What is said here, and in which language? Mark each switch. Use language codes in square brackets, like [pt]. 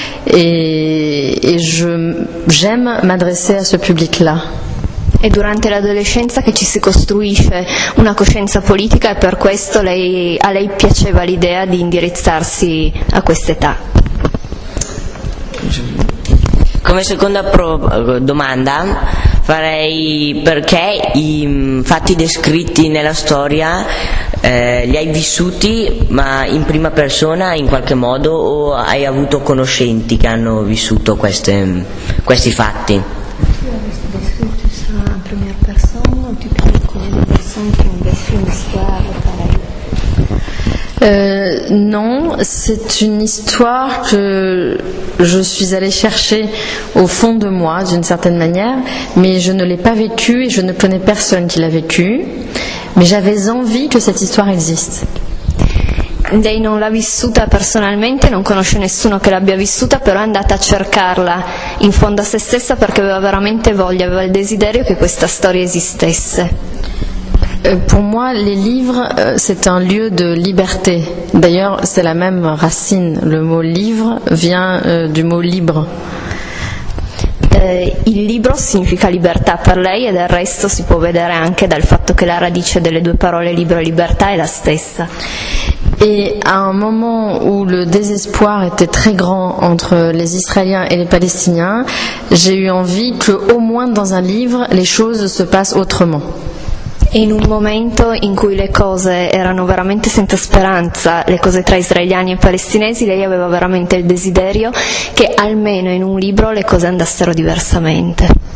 [fr] Et j'aime m'adresser à ce public-là. [it] È durante l'adolescenza che ci si costruisce una coscienza politica e per questo a lei piaceva l'idea di indirizzarsi a quest'età. Come seconda domanda farei perché i fatti descritti nella storia li hai vissuti ma in prima persona in qualche modo o hai avuto conoscenti che hanno vissuto questi fatti? [fr] En première personne, ou tu connais des personnes qui ont vécu une histoire pareille? Non, c'est une histoire que je suis allée chercher au fond de moi d'une certaine manière, mais je ne l'ai pas vécue et je ne connais personne qui l'a vécue, mais j'avais envie que cette histoire existe. [it] Lei non l'ha vissuta personalmente, non conosce nessuno che l'abbia vissuta, però è andata a cercarla in fondo a se stessa perché aveva veramente voglia, aveva il desiderio che questa storia esistesse. [fr] Pour moi, les livres, c'est un lieu de liberté. D'ailleurs, c'est la même racine. Le mot livre vient du mot libre. [it] Il libro significa libertà per lei e del resto si può vedere anche dal fatto che la radice delle due parole libro e libertà è la stessa. [fr] Et à un moment où le désespoir était très grand entre les Israéliens et les Palestiniens, j'ai eu envie que, au moins dans un livre, les choses se passent autrement. [it] E in un momento in cui le cose erano veramente senza speranza, le cose tra israeliani e palestinesi, lei aveva veramente il desiderio che almeno in un libro le cose andassero diversamente.